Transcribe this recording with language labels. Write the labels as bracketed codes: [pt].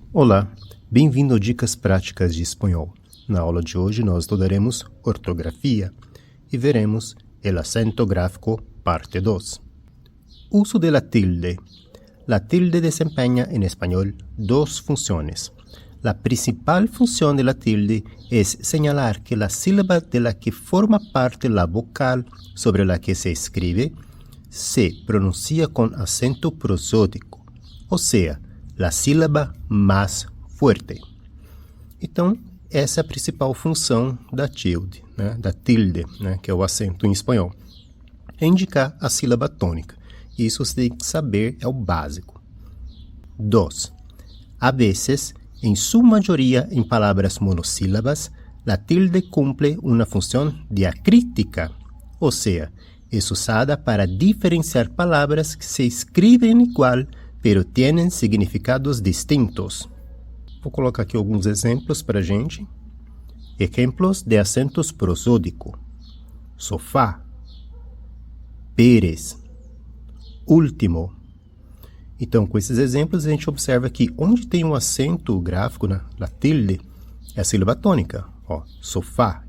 [pt] Olá, bem-vindo ao Dicas Práticas de Espanhol. Na aula de hoje nós estudaremos ortografia e veremos [es] el acento gráfico parte 2. Uso de la tilde. La tilde desempeña en español dos funciones. La principal función de la tilde es señalar que la sílaba de la que forma parte la vocal sobre la que se escribe se pronuncia con acento prosódico, o sea, la sílaba [pt] mais forte. Então, essa é a principal função da tilde, da tilde, que é o acento em espanhol. É indicar a sílaba tônica. Isso você tem que saber, é o básico. 2. [es] A veces, en su mayoría en palabras monosílabas, la tilde cumple una función diacrítica, o sea, es usada para diferenciar palabras que se escriben igual, pero tienen significados distintos. [pt] Vou colocar aqui alguns exemplos para a gente. Exemplos de acentos prosódico. Sofá. Pérez. Último. Então, com esses exemplos, a gente observa que onde tem um acento gráfico, na tilde, é a sílaba tônica. Ó, sofá.